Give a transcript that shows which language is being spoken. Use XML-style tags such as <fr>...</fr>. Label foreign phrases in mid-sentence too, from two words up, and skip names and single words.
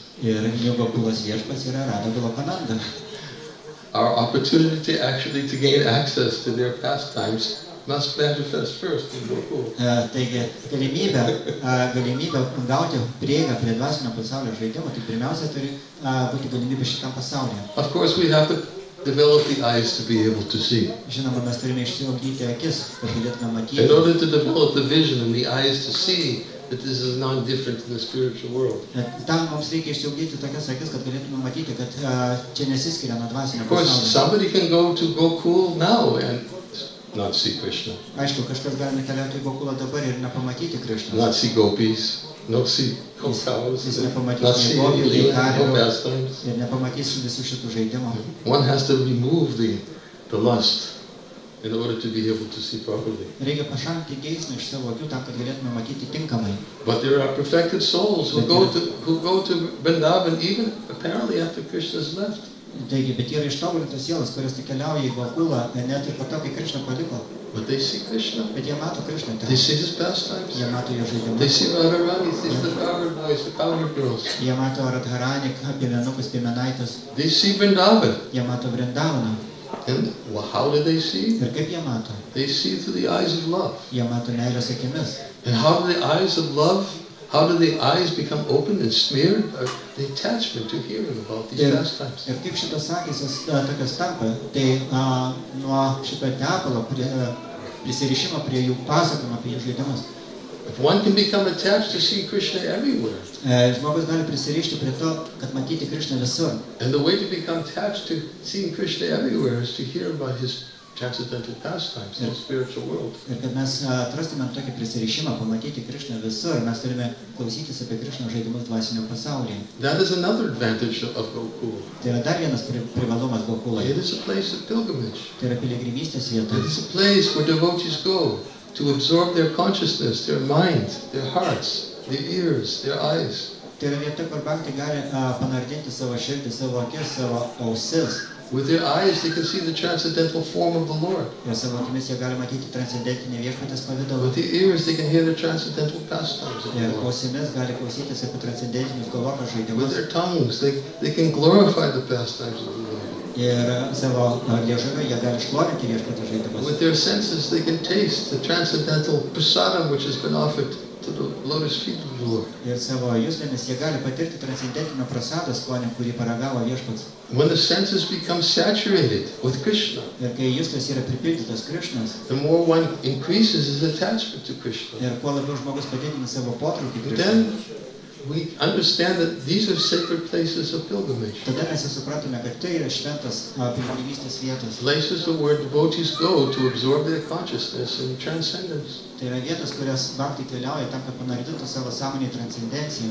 <lt>Ir jų Gokulos viešpats yra Radha Golokananda.</lt> <en>Our opportunity to actually to gain access to their pastimes must manifest first in Gokul.</en> <lt>Taigi galimybė gauti prieigą prie dvasinio pasaulio žaidimo, tai pirmiausia turi būti galimybė šitam pasaulyje.</lt> <en>Of course, we have to develop the eyes to be able to see.</en> <lt>Žinoma, mes turime išsiugdyti akis, kad galėtume matyti.</lt> <en>In order to develop the vision and the eyes to see that this is non-different in the spiritual world.</en> <lt>Tam mums reikia išsiugdyti tokias akis, kad galėtume matyti, kad čia nesiskiria nuo dvasinio</lt> <en>Of course,</en> <lt>pasaulio.</lt> <en>somebody can go to Gokul now and not see Krishna,</en> <lt>Aišku, kažkas gali nukeliauti į Gokulą dabar ir nepamatyti Krišnos.</lt> <en>not see gopis, not see cows,</en> <lt>Jis nepamatys</lt> <en>not</en> <lt>nei</lt> <en>see</en> <lt>gopių, nei</lt> <en>no</en> <lt>karvių</lt> <en>pastimes.</en> <lt>ir nepamatys visų šitų žaidimų.</lt> <en>One has to remove the lust in order to be able to see properly.</en> <lt>Reikia pašalinti geismą iš savo akių tam, kad galėtume matyti tinkamai.</lt> <en>But there are perfected souls who go to Vrindavan even apparently after Krishna's left.</en> <lt>Taigi, bet yra ištobulintos sielos, kurios tik keliauja į Gokulą, net ir po to, kai Krišna paliko.</lt> <en>But they see Krishna.</en> <lt>Bet jie mato Krišną</lt> <en>They</en> <lt>ten.</lt> <en>see his pastimes.</en> <lt>Jie mato jo</lt> <en>They</en> <lt>žaidimus.</lt> <en>see Radharani, they see the cowherd boys, the cowherd girls.</en> <lt>Jie mato Radharani, piemenukus, piemenaitus.</lt> <en>They see Vrindavan.</en> <lt>Jie mato Vrindavaną.</lt> <en>And how do they see?</en> <lt>Ir kaip jie mato?</lt> <en>They see through the eyes of love.</en> <lt>Jie mato meilės akimis.</lt> <en>And how do the eyes of love, how do the eyes become open and smeared? The attachment to hearing about these pastimes.</en> <lt>Ir kaip šitos akys tokios tampa, tai nuo šito tepalo prisirišimo prie jų pasakojimo apie jų žaidimus.</lt> <en>If one can become attached to see Krishna everywhere,</en> <lt>Žmogus gali prisirišti prie to, kad matyti Krišną visur.</lt> <en>and the way to become attached to seeing Krishna everywhere is to hear about his transcendental pastimes in the spiritual world.</en> <lt>Ir kad mes atrastumėm tokį prisirišimą, pamatyti Krišną visur, mes turime klausytis apie Krišnos žaidimus dvasinio pasaulyje.</lt> <en>That is another advantage of Gokul.</en> <lt>Tai yra dar vienas privalumas Gokuloje.</lt> <en>It is a place of pilgrimage.</en> <lt>Tai yra piligrimystės vieta.</lt> <en>It is a place where devotees go to absorb their consciousness, their mind, their hearts, their ears, their eyes.</en> <lt>Tai yra vieta, kur bhaktai gali panardinti savo širdį, savo akis, savo ausis.</lt> <en>With their eyes, they can see the transcendental form of the Lord.</en> <lt>Ir savo akimis jie gali matyti transcendentinį viešpatės pavidalą.</lt> <en>With their ears, they can hear the transcendental pastimes of the</en> <lt>Ir</lt> <en>Lord.</en> <lt>ausimis gali klausytis apie transcendentinius Goloko</lt> <en>With</en> <lt>žaidimus.</lt> <en>their tongues, they can glorify the pastimes of the Lord.</en> <lt>Ir savo liežuviu jie gali šlovinti viešpatės žaidimus.</lt> <en>With their senses, they can taste the transcendental prasadam which has been offered to the lotus feet of the Lord.</en> <lt>Ir savo juslėmis jie gali patirti transcendentinio prasado skonį, kurį paragavo viešpats.</lt> <en>When the senses become saturated with Krishna,</en> <lt>Ir kai juslės yra pripildytas Krišnos,</lt> <en>the more one increases his attachment to Krishna.</en> <lt>ir kuo labiau žmogus padidina savo potraukį</lt> <en>But</en> <lt>Krišną,</lt> <en>then we understand that these are sacred places of pilgrimage.</en> <lt>Tada mes jau supratome, kad tai yra šventas piligrimystės vietos.</lt> <en>Places where devotees go to absorb their consciousness in transcendence.</en> <lt>Tai yra vietos, kurias bhaktai keliauja tam, kad panardintų savo sąmonę į transcendenciją.</lt>